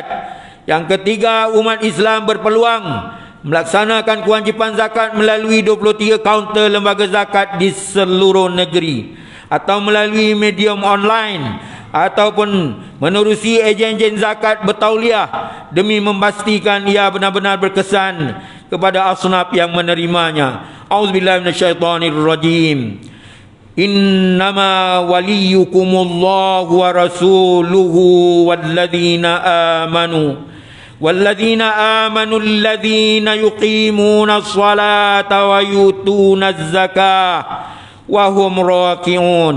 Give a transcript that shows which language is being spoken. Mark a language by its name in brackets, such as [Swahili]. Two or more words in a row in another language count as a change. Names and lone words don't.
[Malay] Yang ketiga, umat Islam berpeluang melaksanakan kewajipan zakat melalui 23 kaunter lembaga zakat di seluruh negeri, atau melalui medium online, ataupun menerusi ejen-ejen zakat bertauliah demi memastikan ia benar-benar berkesan kepada asnaf yang menerimanya. [Arabic] أعوذ بالله من الشيطان الرجيم. إنما وليكم الله ورسوله والذين آمنوا الذين يقيمون الصلاة ويؤتون الزكاة وهم راكعون.